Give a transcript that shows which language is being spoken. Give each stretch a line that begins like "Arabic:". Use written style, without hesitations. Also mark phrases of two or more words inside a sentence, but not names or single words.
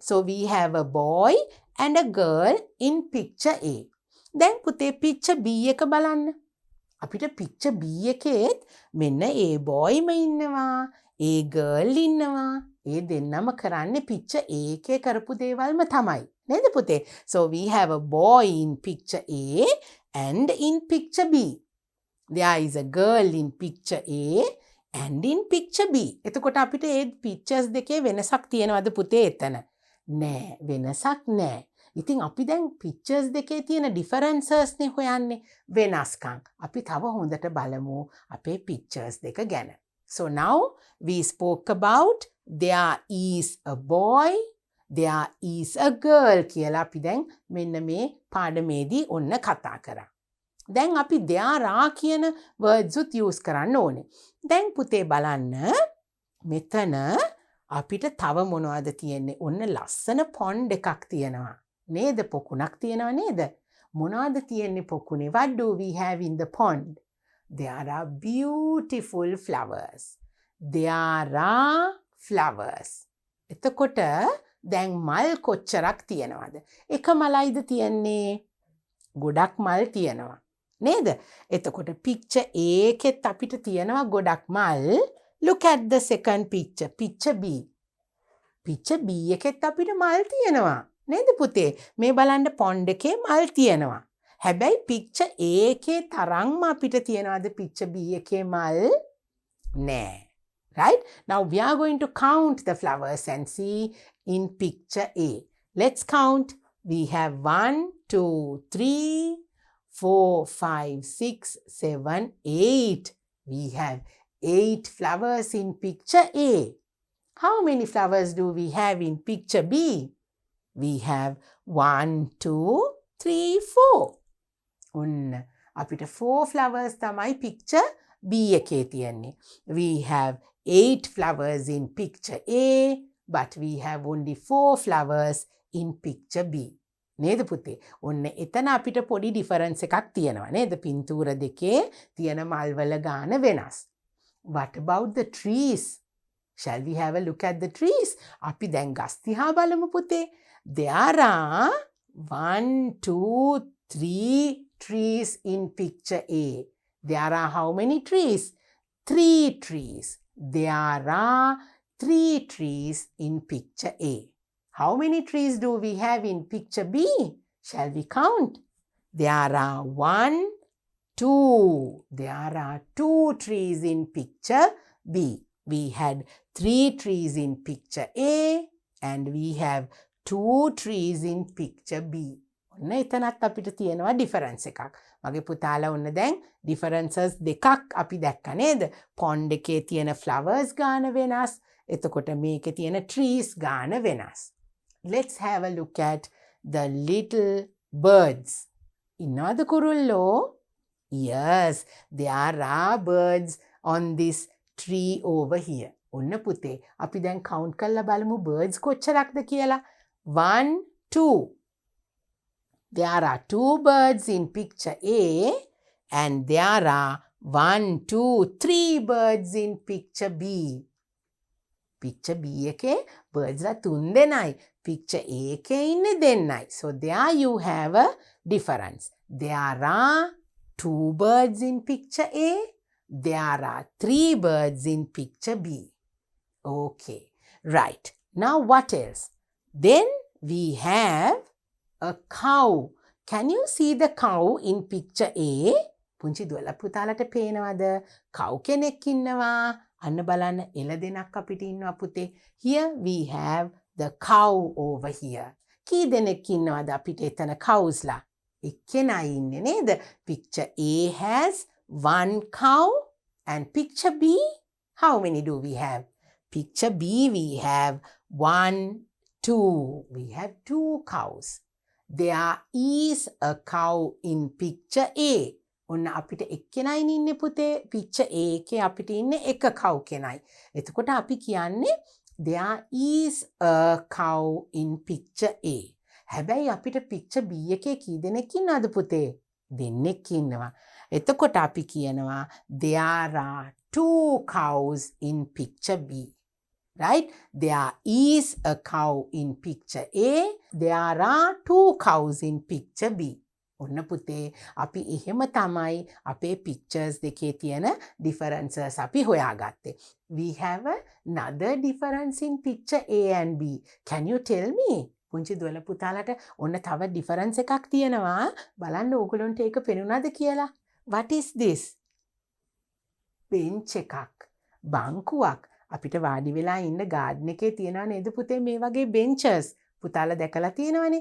English: So we have a boy and a girl in picture A.
Sinhala: දැන් පුතේ
English: picture B
Sinhala: එක බලන්න. අපිට
English: picture B
Sinhala: එකේත් මෙන්න
English: A boyම
Sinhala: ඉන්නවා.
English: A girl
Sinhala: ඉන්නවා. ඒ දෙන්නම කරන්නේ picture A එකේ කරපු දේවල්ම තමයි. නේද පුතේ?
English: So we have a boy in picture A and in picture B. There is a girl in picture A and in picture B.
Sinhala: එතකොට අපිට ඒ pictures දෙකේ වෙනසක් තියෙනවද පුතේ එතන? නෑ, වෙනසක් නෑ. ඉතින් අපි දැන් pictures දෙකේ තියෙන differences නේ හොයන්නේ, වෙනස්කම්. අපි තව හොඳට බලමු අපේ pictures දෙක ගැන.
English: So now we spoke about there is a boy, there is a girl
Sinhala: කියලා අපි දැන් මෙන්න මේ පාඩමේදී ඔන්න කතා කරා. දැන් අපි
English: there are
Sinhala: කියන words උත් use කරන්න ඕනේ. දැන් පුතේ බලන්න මෙතන අපිට තව මොනවද තියෙන්නේ? ඔන්න ලස්සන pond එකක් තියෙනවා. නේද? පොකුණක් තියෙනවා නේද? මොනවද තියෙන්නේ පොකුණේ?
English: What do we have in the pond? There are beautiful flowers. There are flowers.
Sinhala: එතකොට දැන් මල් කොච්චරක් තියෙනවද? එක මලයිද තියෙන්නේ? ගොඩක් මල් තියෙනවා. නේද? එතකොට
English: picture A
Sinhala: එකෙත් අපිට තියෙනවා ගොඩක් මල්.
English: Look at the second picture, picture B. picture B
Sinhala: එකෙත් අපිට මල් තියෙනවා. නේද පුතේ? මේ බලන්න pond එකේ මල් තියෙනවා. හැබැයි
English: picture A
Sinhala: එකේ තරම්ම අපිට තියෙනවද
English: picture B
Sinhala: එකේ මල්? නෑ.
English: Right? Now we are going to count the flowers and see in picture A. Let's count. We have 1, 2, 3, 4, 5, 6, 7, 8. We have 8 flowers in picture A. How many flowers do we have in picture B? We have 1, 2, 3, 4.
Sinhala: ඔන්න අපිට 4 flowers තමයි
English: picture B
Sinhala: එකේ තියෙන්නේ.
English: We have 8 flowers in picture A, but we have only 4 flowers in picture B.
Sinhala: නේද පුතේ? ඔන්න එතන අපිට පොඩි ඩිෆරන්ස් එකක් තියෙනවා නේද? පින්තූර දෙකේ තියෙන මල්වල ගාන වෙනස්.
English: What about the trees? Shall we have a look at the trees? අපි දැන් ගස් දිහා බලමු පුතේ. There are 1, 2, 3 trees in picture A. There are how many trees? 3 trees. There are 3 trees in picture A. How many trees do we have in picture B? Shall we count? There are 1, 2. There are 2 trees in picture B. We had 3 trees in picture A and we have 2 trees in picture B.
Sinhala: ඔන්න එතනත් අපිට තියෙනවා ඩිෆරන්ස් එකක්. මගේ පුතාලා ඔන්න දැන් ඩිෆරන්සස් දෙකක් අපි දැක්කා නේද? pond එකේ තියෙන flowers ගාන වෙනස්. එතකොට මේකේ තියෙන trees ගාන වෙනස්.
English: Let's have a look at the little birds.
Sinhala: ඉන්නවද කුරුල්ලෝ?
English: Yes, there are birds on this tree over here.
Sinhala: ඔන්න පුතේ අපි දැන් count කරලා බලමු birds කොච්චරක්ද කියලා.
English: 1, 2. There are 2 birds in picture A and there are 1, 2, 3 birds in picture B. Picture B
Sinhala: එකේ birds ලා 3 දෙනයි.
English: Picture A
Sinhala: එකේ ඉන්නේ දෙන්නයි.
English: So there you have a difference. There are 2 birds in picture A. There are 3 birds in picture B. Okay, right. Now what else? Then we have a cow. Can you see the cow in picture A?
Sinhala: පුංචි දුවලා පුතාලට පේනවද? cow කෙනෙක් ඉන්නවා. අන්න බලන්න එළ දෙනක් අපිට ඉන්නවා පුතේ.
English: Here we have the cow over here.
Sinhala: කී දෙනෙක් ඉන්නවද අපිට එතන cows ලා? එක්කෙනයි ඉන්නේ නේද?
English: Picture A has 1 cow and picture B, how many do we have? Picture B we have 1, 2. We have 2 cows. There is a cow in picture A.
Sinhala: ඔන්න අපිට එක්කෙනයි ඉන්නේ පුතේ.
English: picture A
Sinhala: එකේ අපිට ඉන්නේ එක cow කෙනයි. එතකොට අපි කියන්නේ
English: There is a cow in picture A.
Sinhala: හැබැයි අපිට
English: picture B
Sinhala: එකේ කී දෙනෙක් ඉන්නවද පුතේ? දෙන්නෙක් ඉන්නවා. එතකොට අපි කියනවා
English: there are 2 cows in picture B. Right? There is a cow in picture A. There are 2 cows in picture B.
Sinhala: ඔන්න පුතේ අපි එහෙම තමයි අපේ pictures දෙකේ තියෙන differences අපි හොයාගත්තේ.
English: We have another difference in picture A and B. Can you tell me? පුංචි දුවල පුතාලට ඔන්න තව difference එකක් තියෙනවා. බලන්න ඕගොල්ලන්ට ඒක පෙනුනද කියලා. What is this?
Sinhala: bench එකක්. බංකුවක්. අපිට වාඩි වෙලා ඉන්න garden එකේ තියනවා නේද පුතේ මේ වගේ benches. පුතාලා දැකලා තියෙනවනේ.